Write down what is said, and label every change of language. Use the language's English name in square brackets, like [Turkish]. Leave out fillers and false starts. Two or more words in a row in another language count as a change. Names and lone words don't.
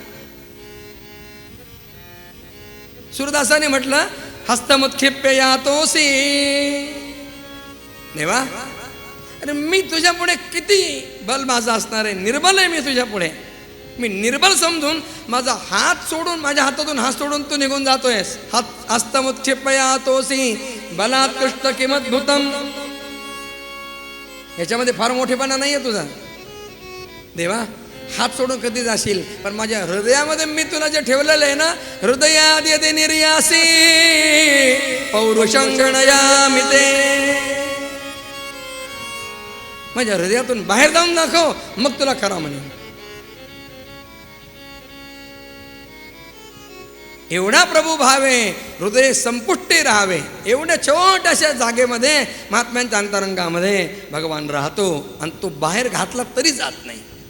[Marathi] सूरदासाने म्हटलं [Sanskrit] हस्तमुत्क्षिप्य यातोसी. [Marathi] देवा, अरे मी तुझ्या पुढे किती बल माझा असणार आहे? निर्बल आहे मी तुझ्या पुढे. मी निर्बल समजून माझा हात सोडून, माझ्या हातातून हात सोडून तू निघून जातोयस. [Sanskrit] हस्तमुत्क्षिप्य यातोसी बलात् कृष्ण किमद्भुतम. [Marathi] याच्यामध्ये फार मोठेपणा नाही आहे तुझा. देवा, हात सोडून कधी जाशील, पण माझ्या हृदयामध्ये मी तुला जे ठेवलेलं आहे ना, [Sanskrit] हृदयाद यदि निर्यासी पौरुषं गणयामि ते. [Marathi] माझ्या हृदयातून बाहेर जाऊन दाखव, मग तुला खरा म्हणेन. एवढा प्रभू भावे, हृदय संपुष्टी राहावे, एवढ्या छोट्याशा जागेमध्ये महात्म्यांच्या अंतरंगामध्ये भगवान राहतो आणि तो बाहेर घातला तरी जात नाही.